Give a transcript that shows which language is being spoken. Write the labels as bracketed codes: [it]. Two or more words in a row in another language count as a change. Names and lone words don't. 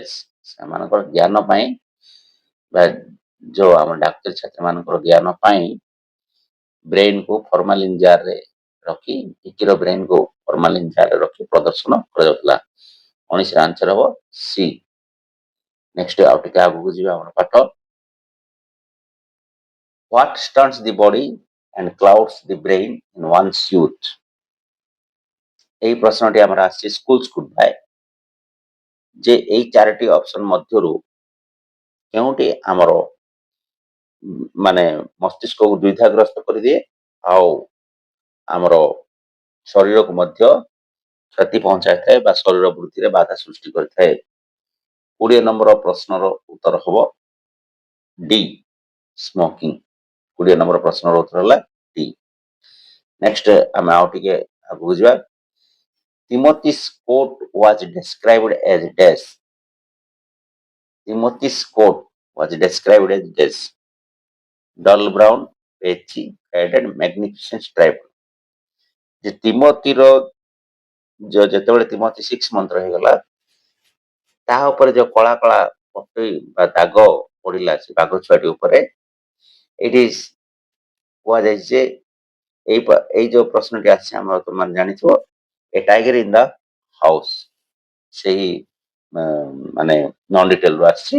[or] ସେମାନଙ୍କର ଜ୍ଞାନ ପାଇଁ ବା ଯୋଉ ଆମ ଡାକ୍ତରୀ ଛାତ୍ରୀ ମାନଙ୍କର ଜ୍ଞାନ ପାଇଁ ବ୍ରେନକୁ [en] formalin jarରେ [or] ରଖି ଭିକିର ବ୍ରେନକୁ [en] formalin jarରେ [or] ରଖି ପ୍ରଦର୍ଶନ କରାଯାଉଥିଲା। 19 ର ଆନ୍ସର ହବ ସି। ନେକ୍ସଟ ଆଉ ଟିକେ ଆଗକୁ ଯିବା ଆମର ପାଠ। [en] What stunts the body and clouds the brain in one's youth? [or] এই ପ୍ରଶ୍ନଟି ଆମର ଆସିଛି ସ୍କୁଲ ଥାଏ ଯେ ଏଇ ଚାରୋଟି ଅପସନ ମଧ୍ୟରୁ କେଉଁଟି ଆମର ମାନେ ମସ୍ତିଷ୍କକୁ ଦ୍ୱିଧାଗ୍ରସ୍ତ କରିଦିଏ ଆଉ ଆମର ଶରୀରକୁ ମଧ୍ୟ କ୍ଷତି ପହଞ୍ଚାଇଥାଏ ବା ଶରୀର ବୃଦ୍ଧିରେ ବାଧା ସୃଷ୍ଟି କରିଥାଏ। 20 ନମ୍ବର ପ୍ରଶ୍ନର ଉତ୍ତର ହବ [en] D smoking. [or] 20 ନମ୍ବର ପ୍ରଶ୍ନର ଉତ୍ତର ହେଲା ଡି। ନେକ୍ସଟ ଆମେ ଆଉ ଟିକେ ଆଗକୁ ଯିବା। [en] Timothy's coat was described as dash. Timothy's coat was described as dash. Dull brown, patchy, faded, magnificent stripe. [or] ଯେ ତିମୋତିର ଯେତେବେଳେ ତିମୋତି 6 ମନ୍ଥର ହେଇଗଲା ତାହା ଉପରେ ଯୋଉ କଳା କଳା ପଟି ବା ଦାଗ ପଡିଲା ସେ ବାଘ ଛୁଆଟି ଉପରେ, ଏଇଠି କୁହାଯାଇଛି ଯେ ଏଇ ଯୋଉ ପ୍ରଶ୍ନଟି ଆସିଛି ଆମର ତୁମମାନେ ଜାଣିଥିବ ଏ ଟାଇଗର ଇନ୍ ଦ ହାଉସ ସେହି ମାନେ [en] non detailରୁ [or] ଆସିଛି।